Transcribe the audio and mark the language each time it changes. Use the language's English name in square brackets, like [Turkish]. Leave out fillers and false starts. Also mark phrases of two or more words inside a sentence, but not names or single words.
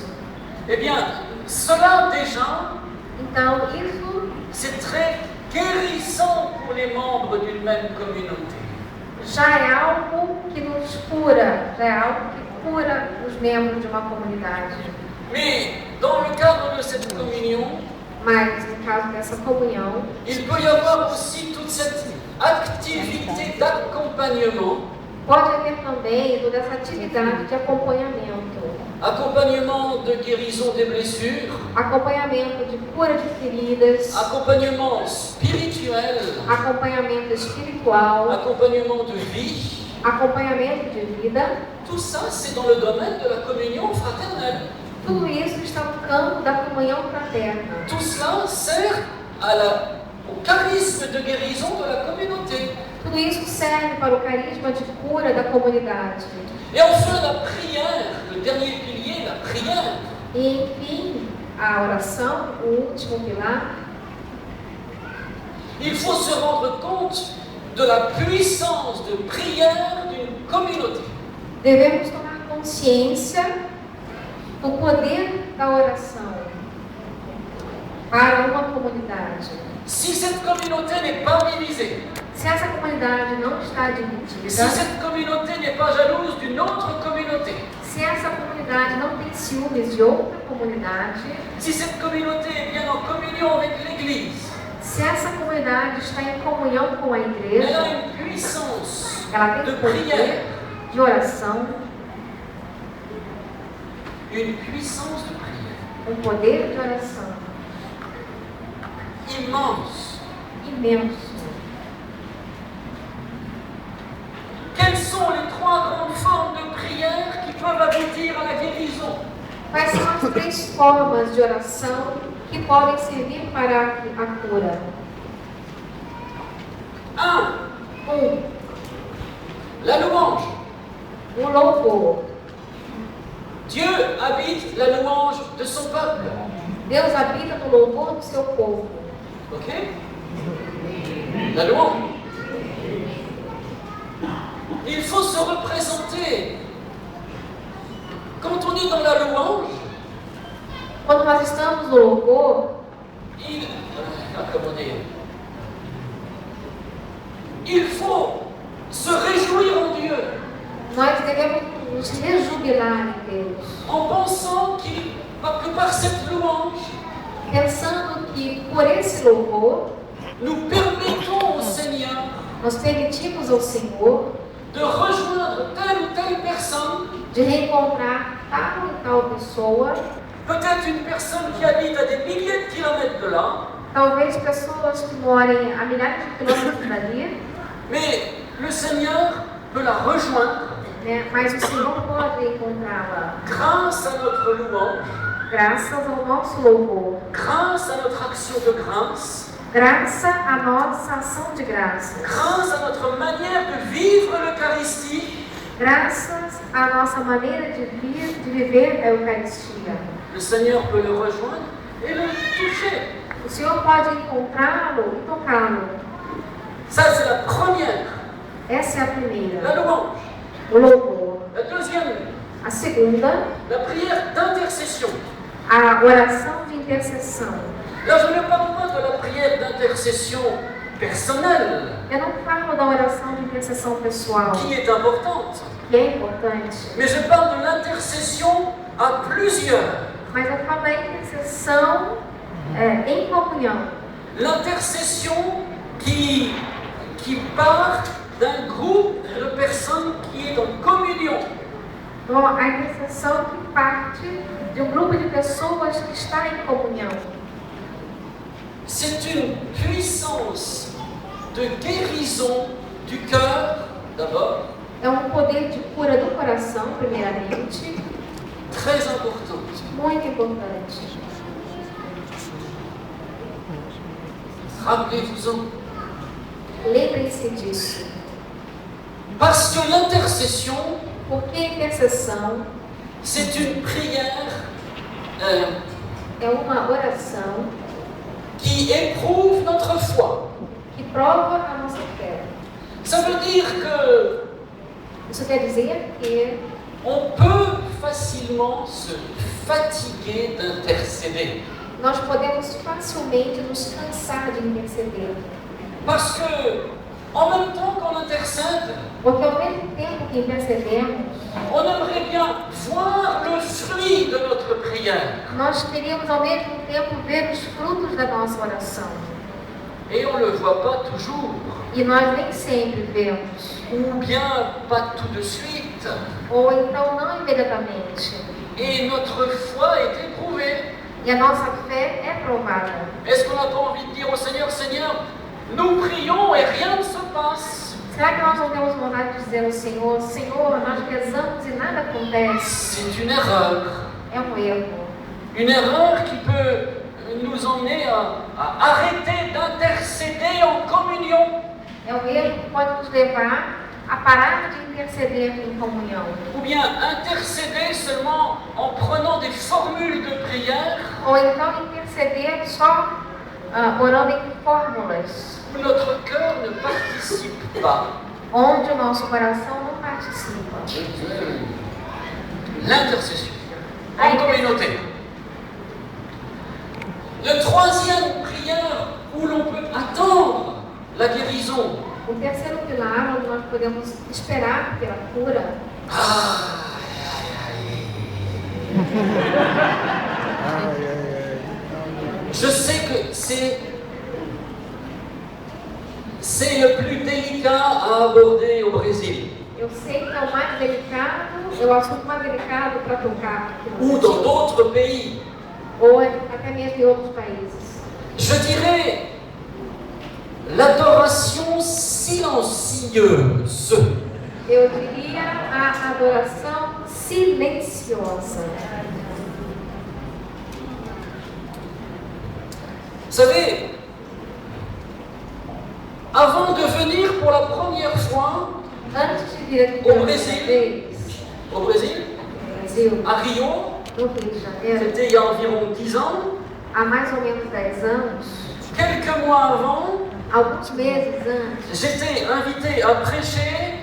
[French] Eh bien, cela déjà, [Portuguese] Então, isso [French] c'est très guérissant pour les membres d'une même communauté. [Portuguese] já é algo que nos cura, já é algo que cura os membros de uma comunidade. [French] Mais dans le cadre de cette communion, [Portuguese] Mas, no caso dessa comunhão, [French] il peut y avoir aussi toute cette activité d'accompagnement, [Portuguese] pode haver também toda essa atividade de acompanhamento. [French] accompagnement de guérison des blessures, [Portuguese] Acompanhamento de cura de feridas, [French] accompagnement spirituel, [Portuguese] acompanhamento espiritual, [French] accompagnement de vie. [Portuguese] acompanhamento de vida. [French] Tout ça, c'est dans le domaine de la communion fraternelle. [Portuguese] Tudo isso está no campo da comunhão fraterna. [French] Tout cela sert au charisme de guérison de la communauté. [Portuguese] Tudo isso serve para o carisma de cura da comunidade. [French] Et enfin, la prière, le dernier pilier, la prière. [Portuguese] E, enfim, a oração, o último pilar. [French] Il faut se rendre compte de la puissance de prière d'une communauté. [Portuguese] Devemos tomar consciência do poder da oração. para uma comunidade. [French] Si cette communauté n'est pas divisée, [Portuguese] Se essa comunidade não está si dividida, [French] cette communauté n'est pas jalouse d'une autre communauté, [Portuguese] se essa comunidade não tem ciúmes de outra comunidade, [French] si cette communauté est bien en communion avec l'Église, [Portuguese] se essa comunidade está em comunhão com a [French] elle a [Portuguese] igreja, [French] une puissance [Portuguese] ela de tem prière, poder de oração, [French] une puissance de prière [Portuguese] poder de oração immense. imenso. [French] Quelles sont les trois grandes formes de prière qui peuvent aboutir à la guérison? [Portuguese] Quais são as 3 formas de oração que podem servir para a cura? 1. [French] La louange. [Portuguese] O louvor. [French] Dieu habite la louange de son peuple. [Portuguese] Deus habita no louvor do seu povo. [French] Ok? La louange. Il faut se représenter. Quand on est dans la louange, [Portuguese] Quando nós estamos no louvor, [French] comment dire? Il faut se réjouir en Dieu [Portuguese] nós devemos nos rejubilar em Deus, [French] en pensant que par cette louange, [Portuguese] pensando que por esse louvor [French] nous permettons au Seigneur [Portuguese] nós permitimos ao Senhor [French] de rejoindre telle ou telle personne, [Portuguese] de reencontrar tal e tal pessoa, [French] peut-être une personne qui habite à des milliers de kilomètres de là, [Portuguese] talvez pessoas que morem a milhares de quilômetros dali, [French] mais le Seigneur peut la rejoindre [Portuguese] né? Mas o Senhor pode encontrá-la [French] grâce à notre louange, [Portuguese] graças ao nosso louvor, [French] grâce à notre action de grâce, [Portuguese] graças à nossa ação de graça, [French] grâce à notre manière de vivre l'Eucharistie. [Portuguese] graças à nossa maneira de viver a Eucaristia. [French] Le Seigneur peut le rejoindre et le toucher. [Portuguese] O Senhor pode encontrá-lo e tocá-lo. [French] Ça, c'est la première, [Portuguese] Essa é a primeira, [French] la louange. [Portuguese] o louvor. [French] La deuxième, [Portuguese] A segunda, [French] la prière d'intercession. [Portuguese] a oração de intercessão. [French] Là, je ne parle pas de la prière d'intercession personnelle, [Portuguese] Eu não falo da oração de intercessão pessoal, [French] qui est importante, [Portuguese] que é importante, [French] mais je parle de l'intercession à plusieurs. [Portuguese] mas eu falo da intercessão em comunhão. [French] L'intercession qui part d'un groupe de personnes qui est en communion. [Portuguese] Então, a intercessão que parte de um grupo de pessoas que está em comunhão. [French] C'est une puissance de guérison du cœur, d'abord, [Portuguese] É um poder de cura do coração, primeiramente, [French] très importante. [Portuguese] muito importante. [French] Rappelez-vous-en. [Portuguese] Lembrem-se disso. [French] Parce que l'intercession, [Portuguese] Porque a intercessão [French] c'est une prière [Portuguese] é uma oração [French] qui éprouve notre foi. [Portuguese] que prova a nossa fé. [French] Ça veut dire que [Portuguese] Isso quer dizer que [French] on peut facilement se fatiguer d'intercéder. [Portuguese] nós podemos facilmente nos cansar de interceder. [French] Parce que, en même temps qu'on intercède, [Portuguese] Porque ao mesmo tempo que intercedemos, [French] on aimerait bien voir le fruit de notre prière. [Portuguese] nós queríamos ao mesmo tempo ver os frutos da nossa oração. [French] Et on ne le voit pas toujours, [Portuguese] E nós nem sempre vemos. [French] ou bien pas tout de suite. [Portuguese] Ou então não imediatamente. [French] Et notre foi est éprouvée. [Portuguese] E a nossa fé é provada. [French] Est-ce qu'on n'a pas envie de dire au Seigneur, Seigneur, nous prions et rien ne se passe? [Portuguese] Será que nós não temos vontade de dizer ao Senhor, Senhor, nós rezamos e nada acontece? [French] C'est une erreur. [Portuguese] É um erro. [French] Une erreur qui peut nous emmener à arrêter d'intercéder en communion. [Portuguese] É um erro que pode nos levar a parar de interceder em comunhão. [French] Ou bien intercéder seulement en prenant des formules de prière [Portuguese] Ou então interceder só orando em fórmulas, [French] où notre cœur ne participe pas. [Portuguese] onde o nosso coração não participa. [French] L'intercession en communauté. Le troisième prière où l'on peut attendre la guérison. [Portuguese] O terceiro pilar, onde nós podemos esperar pela cura. [French] Je sais que c'est le plus délicat à aborder au Brésil [Portuguese] Eu sei que é o mais delicado, é o assunto mais delicado para tocar aqui no ou Brasil, [French] dans d'autres pays. [Portuguese] ou até mesmo em outros países. [French] Je dirais l'adoration silencieuse. [Portuguese] Eu diria a adoração silenciosa. [French] Vous savez, avant de venir pour la première fois [Portuguese] Antes de vir aqui Au pela Brasil. primeira vez, [French] au Brésil, [Portuguese] no Brasil, [French] à Rio, [Portuguese] no Rio de Janeiro, [French] c'était il y a environ 10 ans, [Portuguese] há mais ou menos 10 anos, [French] quelques mois avant, [Portuguese] alguns meses antes, [French] j'étais invité à prêcher